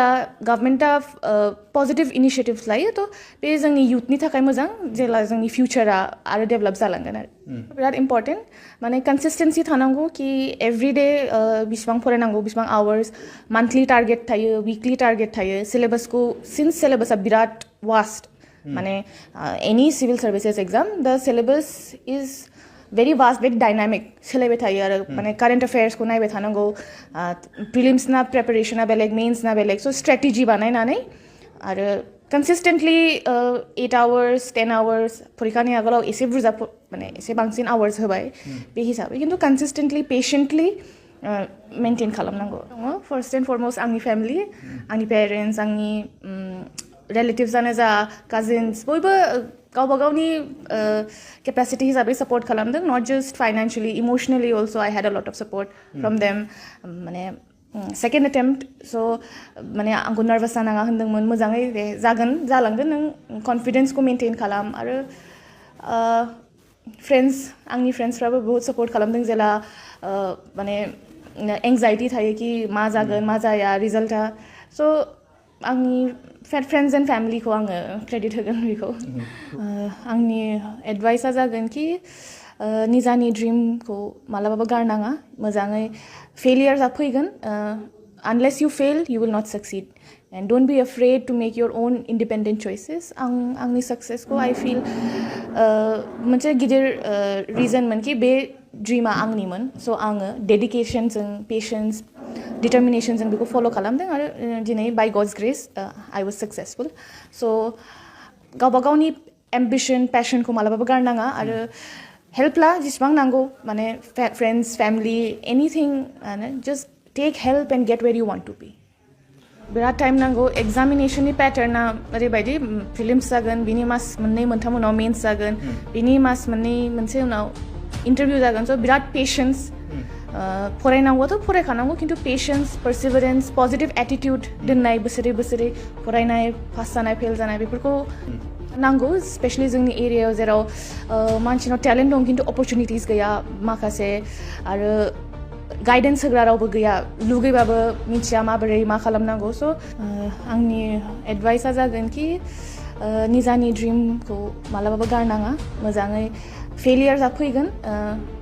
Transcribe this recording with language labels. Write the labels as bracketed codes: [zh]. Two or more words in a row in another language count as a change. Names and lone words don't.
[brx] गभर्नमेन्टआ [en] positive initiatives [brx] लायो थ' बे जोंनि इयुथनि थाखाय मोजां जेला जोंनि फिउचारा आरो डेभेलप जालांगोन आरो बिराद इम्पर्टेन्ट माने कन्सिस्टेन्सि थानांगौ कि एभरिडे बिसिबां फरायनांगौ बिसिबां आवार्स [en] monthly target [brx] थायो [en] weekly target [brx] थायो सिलेबासखौ सिन्स सिलेबासा बिराद वास्ट माने [en] any civil services exam the syllabus is very vast very dynamic [brx] सोलायबाय थायो आरो माने [en] current affairs [brx] को नायबाय थानांगौ prelims ना preparation ना बेलेग mains ना बेलेग [en] so strategy [brx] बानायनानै आरो consistently [en] 8 hours 10 hours [brx] फरिखानि आगोलाव एसे बुरजा माने एसे बांसिन hours होबाय बे हिसाबै खिन्थु [en] consistently patiently maintain [brx] खालामनांगौ [en] first and foremost [brx] आंनि family आंनि parents आंनि relatives आनो जा cousins बयबो गावबा गावनि capacity हिसाबै support खालामदों [en] not just financially emotionally also I had a lot of support from them [brx] माने [en] second attempt so [brx] माने आंखौ nervous जानाङा होनदोंमोन मोजाङै जागोन जालांगोन नों confidence को maintain खालाम आरो friends आंनि friendsफ्राबो बहुत support खालामदों जेला माने anxiety थायो कि मा जागोन मा जाया रिजल्टआ so आंनि [en] friends and family [brx] को आङो credit होगोन बेखौ आंनि एडभाइसआ जागोन कि निजानि ड्रिमखौ मालाबाबो गारनाङा मोजाङै फेलियर्सआ फैगोन [en] unless you fail you will not succeed and don't be afraid to make your own independent choices [brx] आंनि सक्सेसखौ [en] I feel [brx] मोनसे गिदिर रिजनमोन कि बे ड्रिमा आंनिमोन सो आङो डेडिकेशनजों पेशेन्स डिटरमिनेशनजों बेखौ फलो खालामदों आरो दिनै [en] by God's grace [brx] I [en] was successful so [brx] गावबा गावनि एम्बिशन पेशनखौ मालाबाबो गारनाङा आरो हेल्प ला जेसेबां नांगौ माने [en] friends family anything just take help and get where you want to be [brx] बिराद टाइम नांगौ एग्जामिनेशननि पैटर्ना ओरैबायदि प्रिलिम्स जागोन बिनि मास मोननै मोनथाम उनाव मेन्स जागोन बिनि मास मोननै मोनसे उनाव इंटरव्यू जागोन स' बिराद पेशेंस फरायनांगौथ' फरायखानांगौ खिन्थु [en] patience perseverance positive attitude [brx] दोननाय बोसोरै बोसोरै फरायनाय पास जानाय फेल जानाय बेफोरखौ नांगौ स्पेशली जोंनि एरियायाव जेराव मानसिनाव टेलेन्ट दं खिन्थु अपरचुनिटिस गैया माखासे आरो गाइडेन्स होग्रा रावबो गैया लुगैबाबो मिथिया माबोरै मा खालामनांगौ स' आंनि एडभाइसआ जागोन कि निजानि ड्रिमखौ मालाबाबो गारनाङा मोजाङै फेलियर्सआ फैगोन